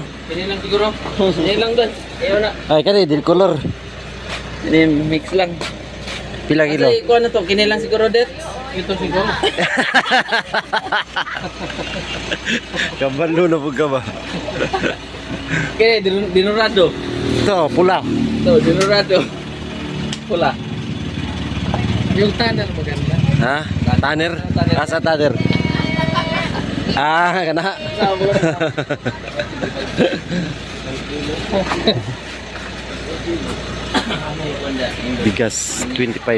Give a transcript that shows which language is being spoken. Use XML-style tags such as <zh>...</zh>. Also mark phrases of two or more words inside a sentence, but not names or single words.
<ceb>Kini lang siguro. Kini lang doon. Ayaw na. Ay, kani, dil color. Kini mix lang. Pila kilo? Kasi kuan na to, kini lang siguro det.</ceb> <tl>Ito siguro.</tl> <ceb>Kabalo na po ka ba? Kini dinurado.</ceb> <tl>Ito, pula.</tl> <ceb>To, dinurado. Pula.</ceb> <tl>Yung tanner maganda.</tl> <ceb>Ha? Tanner? Asa tanner? Ah, kana. Bigas 25.</ceb>